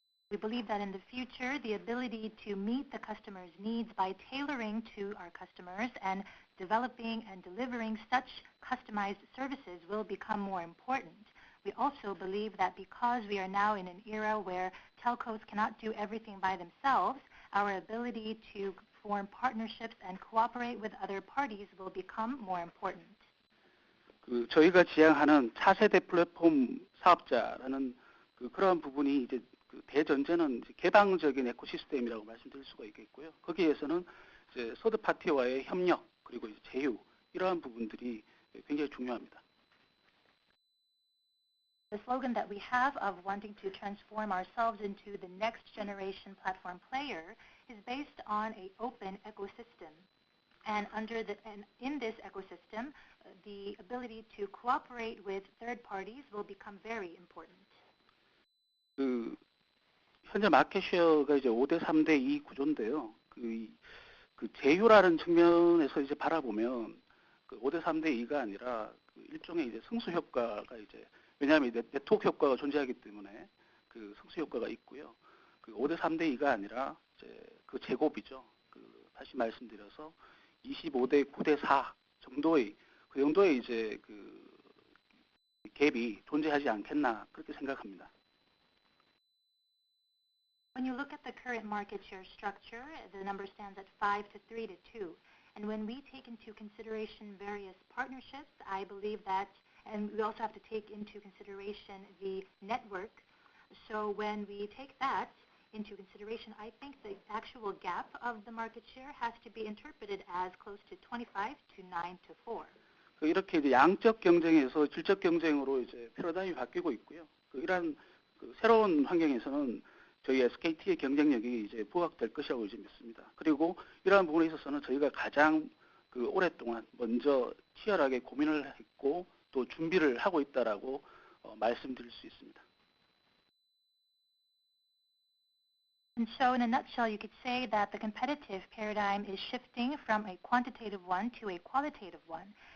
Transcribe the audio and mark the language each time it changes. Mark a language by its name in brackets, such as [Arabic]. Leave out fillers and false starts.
[English] We believe that in the future, the ability to meet the customer's needs by tailoring to our customers and developing and delivering such customized services will become more important. We also believe that because we are now in an era where telcos cannot do everything by themselves, our ability to form partnerships and cooperate with other parties will become more important. [Korean] 그 저희가 지향하는 차세대 플랫폼 사업자라는 그런 부분이 이제 그 대전제는 이제 개방적인 에코시스템이라고 말씀드릴 수가 있겠고요. 거기에서는 이제 서드 파티와의 협력 그리고 이제 제휴 이러한 부분들이 굉장히 중요합니다. [English] The slogan that we have of wanting to transform ourselves into the next generation platform player is based on an open ecosystem. And in this ecosystem, the ability to cooperate with third parties will become very important. [Korean] 그 현재 마켓 쉐어가 이제 5대 3대 2 구조인데요. 그 제휴라는 측면에서 이제 바라보면 그 5대 3대 2가 아니라 그 일종의 이제 성수 효과가 이제 왜냐하면 네트워크 효과가 존재하기 때문에 그 성수 효과가 있고요. 그 5대 3대 2가 아니라 이제 그 제곱이죠. 그 다시 말씀드려서 25대 9대 4 정도의 그 정도의 이제 그 갭이 존재하지 않겠나 그렇게 생각합니다. [English] When you look at the current market share structure, the number stands at 5 to 3 to 2. And when we take into consideration various partnerships, I believe that, and we also have to take into consideration the network. So when we take that into consideration, I think the actual gap of the market share has to be interpreted as close to 25 to 9 to 4. [Korean] 이렇게 이제 양적 경쟁에서 질적 경쟁으로 이제 패러다임이 바뀌고 있고요. 이러한 새로운 환경에서는 저희 SKT의 경쟁력이 이제 부각될 것이라고 이제 믿습니다. 그리고 이러한 부분에 있어서는 저희가 가장 그 오랫동안 먼저 치열하게 고민을 했고 또 준비를 하고 있다라고 말씀드릴 수 있습니다. [English] And so in a nutshell, you could say that the competitive paradigm is shifting from a quantitative one to a qualitative one.